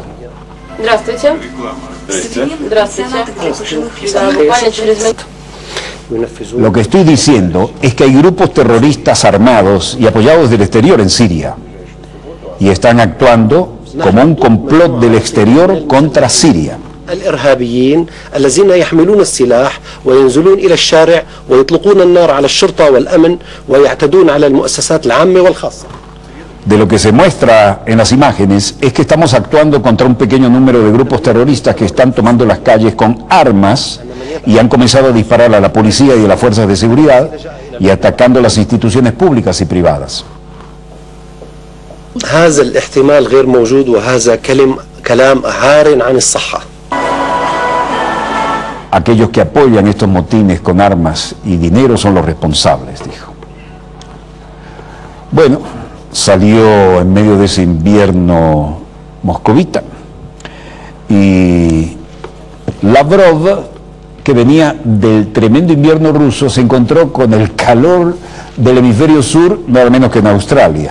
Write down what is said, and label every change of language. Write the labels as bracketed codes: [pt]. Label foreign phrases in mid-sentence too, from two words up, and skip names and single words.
[ru] Здравствуйте. Здравствуйте. Буквально через минуту. [es] Lo que estoy diciendo es que hay grupos terroristas armados y apoyados del exterior en Siria, y están actuando como un complot del exterior contra Siria. [ar] الإرهابيين الذين يحملون السلاح وينزلون إلى الشارع ويطلقون النار على الشرطة والأمن ويعتدون على المؤسسات العامة والخاصة. [es] De lo que se muestra en las imágenes es que estamos actuando contra un pequeño número de grupos terroristas que están tomando las calles con armas y han comenzado a disparar a la policía y a las fuerzas de seguridad y atacando las instituciones públicas y privadas. [ar] هذا الاحتمال غير موجود وهذا كلام عار عن الصحة. [es] Aquellos que apoyan estos motines con armas y dinero son los responsables, dijo. Bueno, salió en medio de ese invierno moscovita y Lavrov, que venía del tremendo invierno ruso, se encontró con el calor del hemisferio sur, nada menos que en Australia.